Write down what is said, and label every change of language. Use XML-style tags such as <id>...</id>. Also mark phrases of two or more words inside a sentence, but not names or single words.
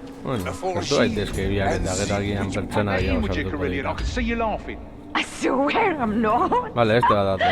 <eu>Bueno, hartu daitezke biak eta gero agian pertsona gehiago sartuko dira.</eu> <en>I swear I'm not.</en> <eu>Vale, este bat datu.</eu>